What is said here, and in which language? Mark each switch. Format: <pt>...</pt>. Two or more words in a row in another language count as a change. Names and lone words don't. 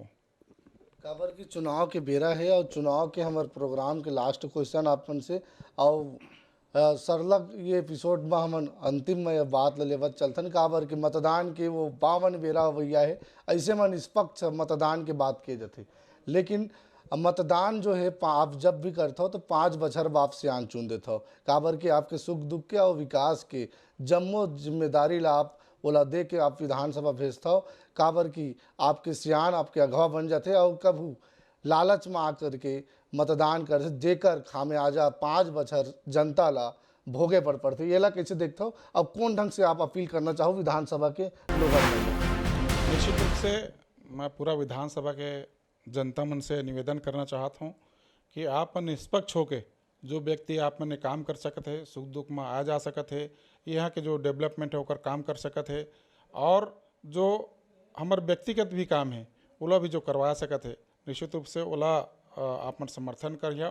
<hne>काबर की चुनाव के बेरा है और चुनाव के हमारे प्रोग्राम के</hne> <en>last question</en> <hne>आपन से और सरलग ये एपिसोड में हम अंतिम में यह बात लेवत चलथन काबर के मतदान के वो 52 बेरा भैया है, ऐसे में निष्पक्ष मतदान के बात किए जाते। लेकिन मतदान जो है आप जब भी करते हो तो 5 बछर बाप से आन चुन देते हो, काबर के आपके सुख दुख के और विकास के जम्मो जिम्मेदारी ला आप ओला दे के आप विधानसभा भेजता हो। काबर की आपके सियान आपके अगवा बन जाते और कभू लालच में आकर के मतदान कर जेकर खामियाजा 5 बछर जनता ला भोगे पड़ते। ये ला कैसे देखते हो? अब कौन ढंग से आप अपील करना चाहो विधानसभा के लोगों में? निश्चित रूप से मैं पूरा विधानसभा के जनता मन से निवेदन करना चाहता हूँ कि आप निष्पक्ष होके जो व्यक्ति आप मन काम कर सकते है, सुख दुख में आ जा सकते है, यहाँ के जो डेवलपमेंट है होकर काम कर सकते है, और जो हमारे व्यक्तिगत भी काम है ओला भी जो करवा सकते है, निश्चित रूप से ओला आप मन समर्थन करिए।</hne>